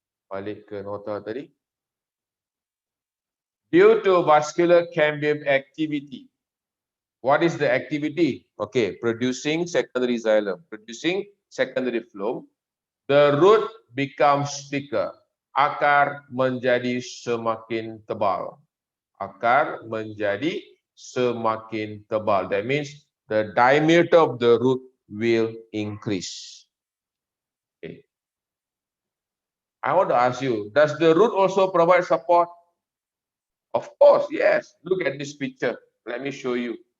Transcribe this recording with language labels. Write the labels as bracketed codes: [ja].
[ms] Balik ke nota tadi. [en] Due to vascular cambium activity. What is the activity? Okay, producing secondary xylem, producing secondary phloem. The root becomes thicker. [ms] Akar menjadi semakin tebal. Akar menjadi semakin tebal. [en] That means the diameter of the root will increase. Okay. I want to ask you, does the root also provide support? Of course, yes. Look at this picture. Let me show you.